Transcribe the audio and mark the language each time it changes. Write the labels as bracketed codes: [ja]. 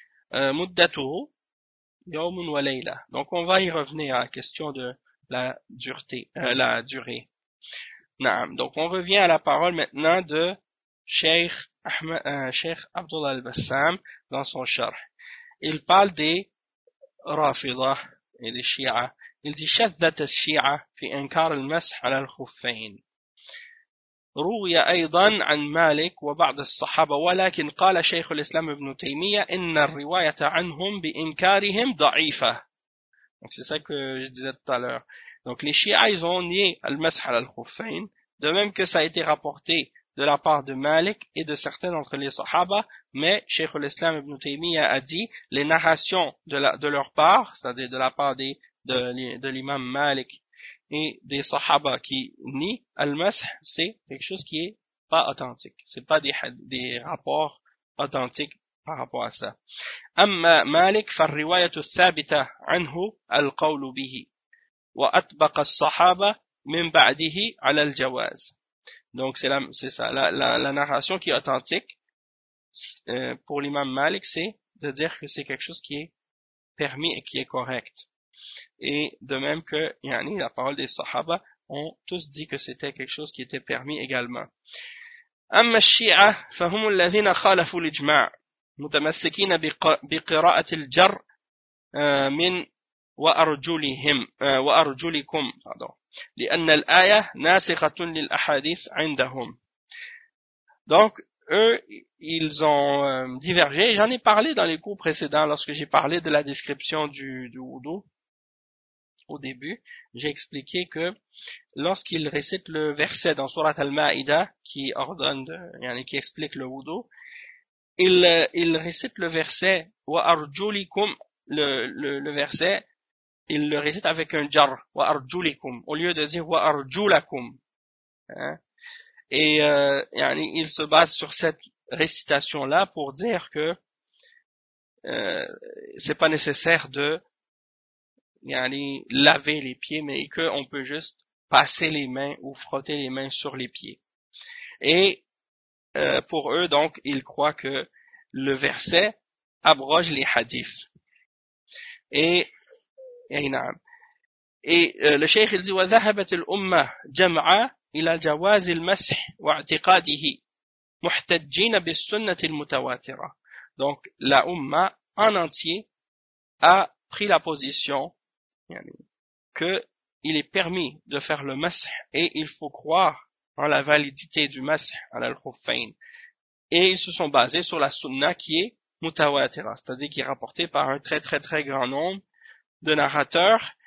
[ar] Muddatu yawmun wa layla. [fr] Donc, on va y revenir à la question de la dureté, la durée. Naam. Donc, on revient à la parole maintenant de Sheikh Cheikh Abdullah al-Bassam, dans son charh, il parle des Rafida et des Shia. Il dit: [ar] شذت الشيعة في إنكار المسح على الخفين. روي أيضا عن مالك وبعض الصحابة، ولكن قال شيخ الإسلام ابن تيمية إن الرواية عنهم بإنكارهم ضعيفة. [fr] Donc c'est ça que je disais tout à l'heure. Donc les Shia, ils ont nié al-Masḥ al-Khuffayn, de même que ça a été rapporté de la part de Malik et de certains d'entre les Sahaba, mais Cheikh al-Islam ibn Taymiyyah a dit les narrations de leur part, c'est-à-dire de la part de l'imam Malik et des Sahaba qui nient al-Masḥ, c'est quelque chose qui est pas authentique. C'est pas des rapports authentiques par rapport à ça. [ar] أما مالك فالرواية الثابتة عنه القول به وأطبق الصحابة من بعده على الجواز. [fr] Donc c'est ça, la narration qui est authentique pour l'imam Malik, c'est de dire que c'est quelque chose qui est permis et qui est correct. Et de même que yani, la parole des Sahaba ont tous dit que c'était quelque chose qui était permis également. [ar] أما الشيعة فهم الذين خالفوا الإجماع متمسكين بقراءة الجر من وأرجلهم وأرجلكم pardon لأن الآية ناسخة للأحاديث عندهم. [fr] Donc eux ils ont divergé. J'en ai parlé dans les cours précédents lorsque j'ai parlé de la description du wudu. Au début j'ai expliqué que lorsqu'ils récitent le verset dans sourate al-Maïda qui ordonne yani qui explique le wudu, il récite le verset wa arjulikum, le verset il le récite avec un jar wa arjulikum au lieu de dire wa arjulakum, hein? Et yani il se base sur cette récitation là pour dire que c'est pas nécessaire de yani laver les pieds, mais que on peut juste passer les mains ou frotter les mains sur les pieds. Et pour eux, donc, ils croient que le verset abroge les hadiths. Et le cheikh, il dit, [ar] وَذَهَبَتْ الْأُمَّةِ جَمْعَا إِلَى جَوَازِ الْمَسْحِ وَاعْتِقَادِهِ مُحْتَجِّينَ بِالسُنَّةِ الْمُتَوَاتِرَةِ. [fr] Donc, la umma en entier a pris la position que il est permis de faire le masḥ et il faut croire en la validité du masḥ al-khuffayn. Et ils se sont basés sur la sunna qui est mutawatira, c'est-à-dire qui est rapportée par un très très très grand nombre de narrateurs.